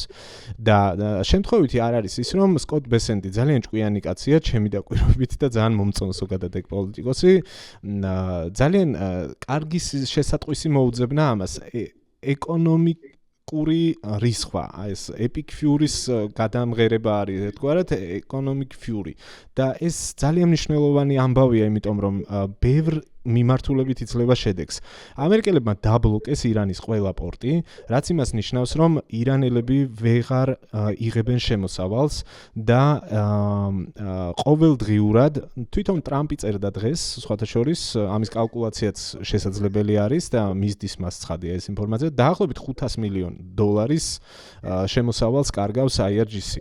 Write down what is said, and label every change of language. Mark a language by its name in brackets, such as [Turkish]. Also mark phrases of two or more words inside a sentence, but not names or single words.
[Georgian] და შემთხვევითი არ არის ის, რომ სკოტ ბესენდი ძალიან ჭკვიანი კაცია, ჩემი დაკვირვებით და ძალიან მომწონს ზოგადად ეგ პოლიტიკოსი. ძალიან კარგი შესატყვისი მოუძებნა ამას. ეკონომიკური რისხვა, ეს [English] epic fury- [Georgian] ის გადამღერება არის ერთგვარად [English] economic fury [Georgian] და ეს ძალიან მნიშვნელოვანი ამბავია, იმიტომ რომ ბევრ მიმართულებით იძლევა შედეგს. ამერიკელებმა დაბლოკეს ირანის ყველა პორტი, რაც იმას ნიშნავს, რომ ირანელები ვეღარ იღებენ შემოსავალს და ყოველდღიურად თვითონ ტრამპი წერდა დღეს, სხვათა შორის, ამის კალკულაციაც შესაძლებელი არის და მისდის მას ცხადია ეს ინფორმაცია, დაახლოებით $500 მილიონ შემოსავალს კარგავს IRGC.